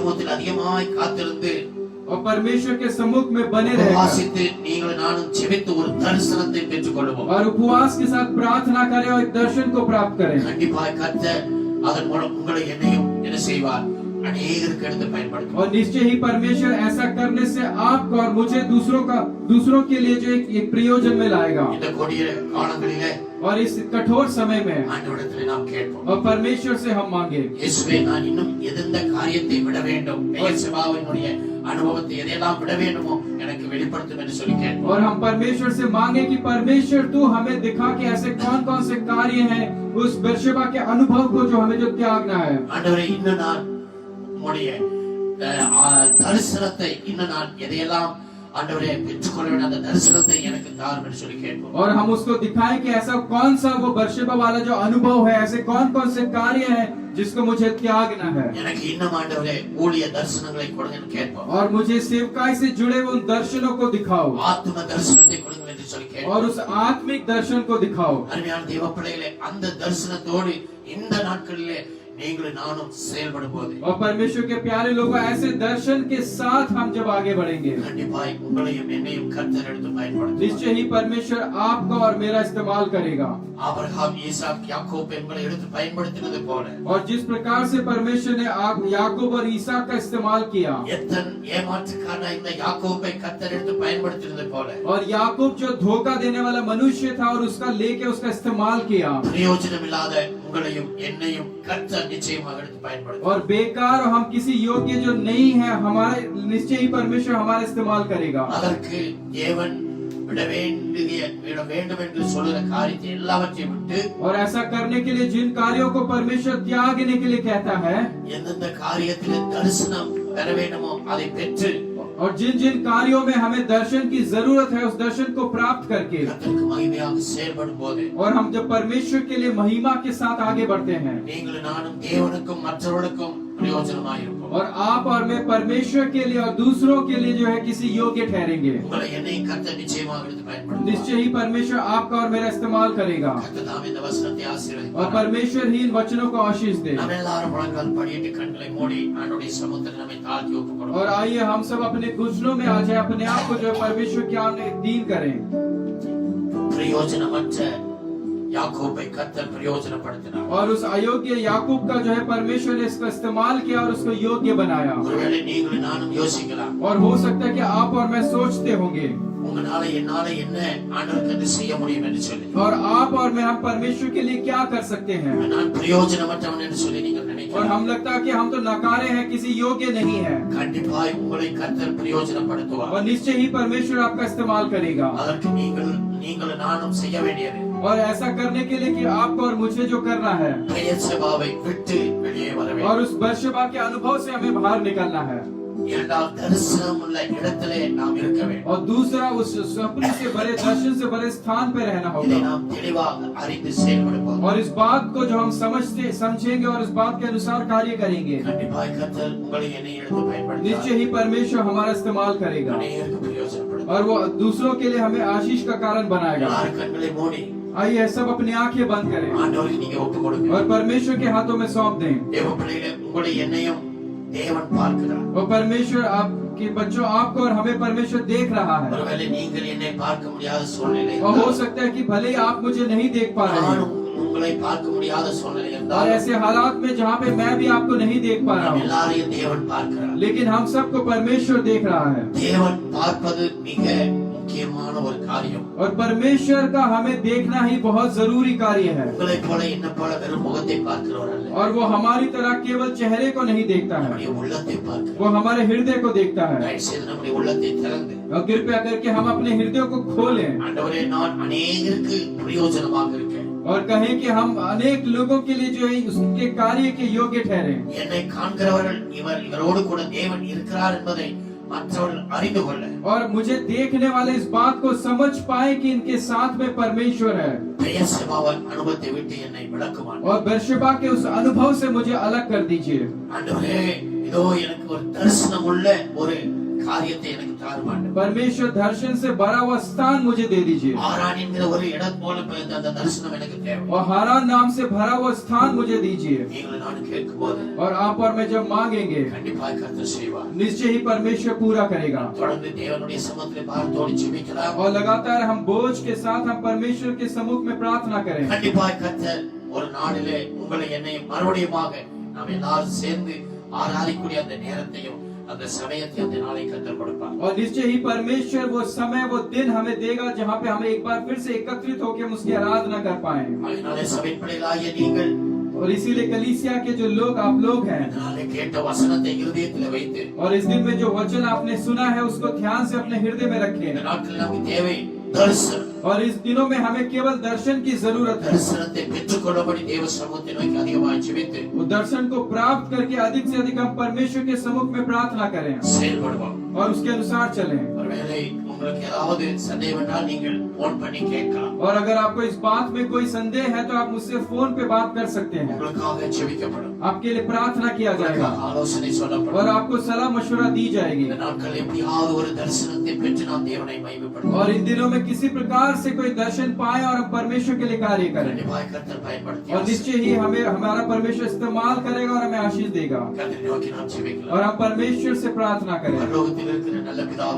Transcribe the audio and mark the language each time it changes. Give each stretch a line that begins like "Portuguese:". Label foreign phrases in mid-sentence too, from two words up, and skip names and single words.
Tamil: தேவ சமூகத்தில் அதிகமாய் காத்திருந்து
Hindi: और परमेश्वर के सम्मुख में बने रहेगा
Tamil: உபவாசித்து நீங்கள் நானும் ஜெபித்து ஒரு தரிசனத்தை பெற்றுக்கொள்வோம்.
Hindi: और उपवास के साथ प्रार्थना करें और एक दर्शन को प्राप्त करें।
Tamil: கண்டிப்பாய் கர்த்தர் அதன் மூலம் உங்களை என்னையும் என்ன செய்வார், अनेक எடுத்து பயன்படுத்துவார்.
Hindi: और निश्चय ही परमेश्वर ऐसा करने से आपको और मुझे दूसरों के लिए जो एक प्रयोजन में लाएगा।
Tamil: இந்த கொடிய காலங்களிலே
Hindi: और इस कठोर समय में
Tamil: ஆண்டவரிடத்தில் நாம் கேட்போம்,
Hindi: और परमेश्वर से हम मांगे,
Tamil: இயேசுவே நான் இன்னும் எந்த காரியத்தை விட வேண்டும், பெயர்செபாவினுடைய அனுபவத்தை எதையெல்லாம் விட வேண்டுமோ எனக்கு வெளிப்படுத்தும் என்று சொல்லி கேட்போம்.
Hindi: और हम परमेश्वर से मांगे कि परमेश्वर तू हमें दिखा कि ऐसे कौन-कौन से कार्य हैं उस बेर्शेबा के अनुभव को जो हमें जो त्यागना है।
Tamil: ஆண்டவரே இன்னும் நான் உம்முடைய தரிசனத்தை இன்னும் நான் எதையெல்லாம் ஆண்டவரே பெற்றுக்கொள்ள வேண்டும், அந்த தரிசனத்தை எனக்கு தாரும் என்று சொல்லி கேட்போம்.
Hindi: और हम उसको दिखाएं कि ऐसा कौन सा वो बेर्शेबा वाला जो अनुभव है, ऐसे कौन-कौन से कार्य हैं जिसको मुझे त्यागना है।
Tamil: எனக்கு இன்னும் ஆண்டவரே ஊழிய தரிசனங்களை கொடுங்கன்னு கேட்போம்.
Hindi: और मुझे सेवकाई से जुड़े हुए उन दर्शनों को दिखाओ
Tamil: ஆத்ம தரிசனத்தை கொடுங்க என்று சொல்லி கேட்போம்.
Hindi: और उस आत्मिक दर्शन को दिखाओ।
Tamil: அருமையான தேவ பிள்ளைகளே, அந்த தரிசனத்தோடு இந்த நாட்களிலே நீங்களும் நானும் செயல்படும் போது
Hindi: और परमेश्वर के प्यारे लोगों, ऐसे दर्शन के साथ हम जब आगे बढ़ेंगे,
Tamil: கண்டிப்பாய் உங்களையும் என்னையும் கர்த்தர் எடுத்து பயன்படுத்துவார்.
Hindi: निश्चय ही परमेश्वर आपका और मेरा इस्तेमाल करेगा।
Tamil: ஆபிரகாம், ஈசாக், யாக்கோபு எங்களை எடுத்து பயன்படுத்தினது போல
Hindi: और जिस प्रकार से परमेश्वर ने याकूब और ईसाक का इस्तेमाल किया,
Tamil: எத்தன் ஏமாற்றுக்கான இந்த யாக்கோபை கர்த்தர் எடுத்து பயன்படுத்தினது போல
Hindi: और याकूब जो धोखा देने वाला मनुष्य था और उसका लेके उसका इस्तेमाल किया,
Tamil: பிரயோஜனமில்லாத உங்களையும் என்னையும் கர்த்தர் நிச்சயமாக எடுத்து பயன்படுத்துவார்.
Hindi: और बेकार और हम किसी योग्य जो नहीं है, हमारे निश्चय ही परमेश्वर हमारा इस्तेमाल करेगा।
Tamil: அதற்கு தேவன் விட வேண்டும் என்று சொல்லுற காரியத்தை எல்லாவற்றையும் விட்டு,
Hindi: और ऐसा करने के लिए जिन कार्यों को परमेश्वर त्यागने के लिए कहता है,
Tamil: எந்தெந்த காரியத்திலே தரிசனம் பெற வேண்டுமோ அதை பெற்று
Hindi: और जिन जिन कार्यों में हमें दर्शन की जरूरत है उस दर्शन को प्राप्त करके,
Tamil: கர்த்தருக்கு மகிமையாக செயல்படும் போது
Hindi: और हम जब परमेश्वर के लिए महिमा के साथ आगे बढ़ते हैं,
Tamil: நீங்களும் நானும் தேவனுக்கும் மற்றவர்களுக்கும் பிரயோஜனமாயிருப்போம்.
Hindi: और आप और मैं परमेश्वर के लिए और दूसरों के लिए जो है किसी योग्य ठहरेंगे,
Tamil: உங்களை என்னையும் கர்த்தர் நிச்சயமாக எடுத்து பயன்படுத்துவார்.
Hindi: निश्चय ही परमेश्वर आपका और मेरा इस्तेमाल करेगा।
Tamil: கர்த்தர் தாமே இந்த வசனத்தை
Hindi: और
Tamil: ஆசீர்வதிப்பார்.
Hindi: परमेश्वर ही इन वचनों को आशीष दे।
Tamil: நாம் எல்லாரும் முழங்கால் படியிட்டு கண்களை மூடி ஆண்டவருடைய சமூகத்தில் நம்மை தாழ்த்தி ஒப்புக்கொடுப்போம்.
Hindi: और आइए हम सब अपने घुटनों में आ जाए, अपने आप को जो है परमेश्वर के सामने दीन करें।
Tamil: பிரயோஜனமற்ற யாக்கோபை கர்த்தர் பிரயோஜனப்படுத்தினார்.
Hindi: और उस अयोग्य याकूब का जो है परमेश्वर ने इसका इस्तेमाल किया और उसको योग्य बनाया।
Tamil: ஒருவேளை நீங்களும் நானும் யோசிக்கலாம்,
Hindi: और हो सकता है कि आप और मैं सोचते होंगे,
Tamil: உங்களால என்னால என்ன ஆண்டவருக்கு செய்ய முடியும் என்று சொல்லி,
Hindi: और आप और मैं हम परमेश्वर के लिए क्या कर सकते हैं।
Tamil: நான் பிரயோஜனமற்றவன் என்று சொல்லி நீங்கள்
Hindi: और
Tamil: நினைக்கலாம்.
Hindi: हम लगता है कि हम तो नकारे हैं, किसी योग्य नहीं है।
Tamil: கண்டிப்பாய் உங்களை கர்த்தர் பிரயோஜனப்படுத்துவார்.
Hindi: और निश्चय ही परमेश्वर आपका इस्तेमाल करेगा।
Tamil: அதற்கு நீங்களும் நானும் செய்ய வேண்டியது,
Hindi: और ऐसा करने के लिए कि आपको और मुझे जो करना है,
Tamil: பெயர்செபாவை விட்டு வெளியே வர
Hindi: और
Tamil: வேண்டும்.
Hindi: उस बेर्शेबा के अनुभव से हमें बाहर निकलना है।
Tamil: இரண்டாவது தரிசனம் உள்ள இடத்திலே நாம் இருக்க வேண்டும்.
Hindi: और दूसरा उस स्वप्न से भरे दर्शन से भरे स्थान पे रहना
Tamil: இதை
Hindi: होगा।
Tamil: நாம் தெளிவாக அறிந்து செயல்படுவோம்.
Hindi: और इस बात को जो हम समझेंगे और इस बात के अनुसार कार्य करेंगे,
Tamil: கண்டிப்பாய் கர்த்தர் உங்களை என்னை எடுத்து பயன்படுத்துவார்.
Hindi: निश्चय ही परमेश्वर हमारा इस्तेमाल करेगा
Tamil: அநேகருக்கு பிரயோஜனப்படுத்துவார்.
Hindi: और वो दूसरों के लिए हमें आशीष का कारण बनाएगा।
Tamil: எல்லாரும் கண்களை மூடி
Hindi: आइए सब अपनी आंखें बंद करें
Tamil: ஆண்டவருக்கு நீங்க ஒப்பு கொடுங்க.
Hindi: और परमेश्वर के हाथों में सौंप दें।
Tamil: தேவ பிள்ளைகளே, உங்களை என்னையும் தேவன் பார்க்கிறார்.
Hindi: और परमेश्वर आपके बच्चों, आपको और हमें परमेश्वर देख रहा है।
Tamil: ஒருவேளை நீங்கள் என்னை பார்க்க முடியாத சூழ்நிலை
Hindi: और हो
Tamil: இருந்தால்,
Hindi: सकता है कि भले ही आप मुझे नहीं देख पा रहे हैं,
Tamil: நானும் உங்களை பார்க்க முடியாத சூழ்நிலை
Hindi: और
Tamil: இருந்தால்,
Hindi: ऐसे हालात में जहाँ पे मैं भी आपको नहीं देख पा रहा
Tamil: நாம்
Hindi: हूँ,
Tamil: எல்லாரையும் தேவன் பார்க்கிறார்.
Hindi: लेकिन हम सबको परमेश्वर देख रहा है।
Tamil: தேவன் பார்ப்பது மிக முக்கியமான ஒரு காரியம்.
Hindi: और परमेश्वर का हमें देखना ही बहुत जरूरी कार्य है।
Tamil: உங்களை போல என்ன போல வெறும் முகத்தை பார்க்கிறவர் அல்ல,
Hindi: और वो हमारी तरह केवल चेहरे को नहीं देखता है,
Tamil: நம்முடைய உள்ளத்தை பார்க்கிறார்.
Hindi: वो हमारे हृदय को देखता है।
Tamil: தயவு செய்து நம்முடைய உள்ளத்தை திறந்து,
Hindi: और कृपया करके हम अपने हृदय को खोलें
Tamil: ஆண்டவரே நான் அநேகருக்கு பிரயோஜனமாக இருக்கேன்,
Hindi: और कहें कि हम अनेक लोगों के लिए जो है उसके कार्य के योग्य ठहरे।
Tamil: என்னை காண்கிறவர்கள் இவரோடு கூட தேவன் இருக்கிறார் என்பதை மற்றவர்கள் அறிந்து கொள்ள,
Hindi: और मुझे देखने वाले इस बात को समझ पाए कि इनके साथ में परमेश्वर है।
Tamil: பெயர்செபாவின் அனுபவத்தை விட்டு என்னை விலக்குவான்.
Hindi: और बेर्शेबा के उस अनुभव से मुझे अलग कर दीजिए।
Tamil: ஆண்டவரே, இதோ எனக்கு ஒரு தரிசனம் உள்ள ஒரு காரியத்தை எனக்கு தாரும் ஆண்டவரே.
Hindi: परमेश्वर दर्शन से भरा हुआ स्थान मुझे दे दीजिए
Tamil: ஆரான் என்கிற ஒரு இடம் போல அந்த தரிசனம் எனக்கு தேவை.
Hindi: और हारान नाम से भरा हुआ स्थान मुझे दीजिए
Tamil: நீங்கள் நான் கேட்கும்போது
Hindi: और आप और मैं जब मांगेंगे
Tamil: கண்டிப்பாக கர்த்தர் செய்வார்.
Hindi: निश्चय ही परमेश्वर पूरा करेगा
Tamil: தொடர்ந்து தேவனுடைய சமூகத்திலே பாரத்தோடு ஜெபிக்கலாம்.
Hindi: और लगातार हम बोझ के साथ हम परमेश्वर के सम्मुख में प्रार्थना करें
Tamil: கண்டிப்பாக கர்த்தர் ஒரு நாளிலே உங்களை என்னை மறுபடியுமாக நாம் எல்லாரும் சேர்ந்து ஆராதிக்கூடிய அந்த நேரத்தையும் அந்த சமயத்தையும் அந்த நாளை கர்த்தர் கொடுப்பார்.
Hindi: और निश्चय ही परमेश्वर वो समय वो दिन हमें देगा जहाँ पे हमें एक बार फिर से एकत्रित होकर हम उसकी आराधना कर पाए
Tamil: அதனாலே சபை பிள்ளைகளாகிய நீங்கள்
Hindi: और इसीलिए कलीसिया के जो लोग आप लोग हैं
Tamil: நாளை கேட்ட வசனத்தை இருதயத்திலே வைத்து
Hindi: और इस दिन में जो वचन आपने सुना है उसको ध्यान से अपने हृदय में
Tamil: இந்த
Hindi: रखें
Tamil: நாட்களில் நமக்கு தேவை தரிசனம்.
Hindi: और इस दिनों में हमें केवल दर्शन की जरूरत है
Tamil: தரிசனத்தை பெற்றுக்கொள்ளபடி தேவ சமூகத்தை நோக்கி அதிகமாக ஜெபித்து
Hindi: वो दर्शन को प्राप्त करके अधिक से अधिक हम परमेश्वर के सम्मुख में प्रार्थना करें
Tamil: செயல்படுவோம்.
Hindi: और उसके अनुसार चलें
Tamil: ஒருவேளை உங்களுக்கு ஏதாவது சந்தேகம் என்றால் நீங்கள் போன் பண்ணி கேட்கலாம்.
Hindi: और अगर आपको इस बात में कोई संदेह है तो आप मुझसे फोन पे बात कर सकते हैं
Tamil: உங்களுக்காக ஜெபிக்கப்படும்.
Hindi: आपके लिए प्रार्थना किया जाएगा
Tamil: உங்களுக்காக ஆலோசனை
Hindi: और
Tamil: சொல்லப்படும்.
Hindi: आपको सलाह मशवरा दी जाएगी
Tamil: இந்த நாட்கள் எப்படியாவது ஒரு தரிசனத்தை பெற்று நாம் தேவனை மகிமைப்படுத்துவோம்.
Hindi: और इन दिनों में किसी प्रकार से कोई दर्शन पाए और हम परमेश्वर के लिए कार्य करें
Tamil: கண்டிப்பாக கர்த்தர் பயன்படுத்தி
Hindi: और निश्चय ही हमें हमारा परमेश्वर इस्तेमाल करेगा और हमें आशीष देगा
Tamil: கர்த்தரை நோக்கி நாம் ஜெபிக்கலாம்.
Hindi: और हम परमेश्वर से प्रार्थना करें
Tamil: பரலோகத்தில் இருக்கிற நல்ல பிதாவே,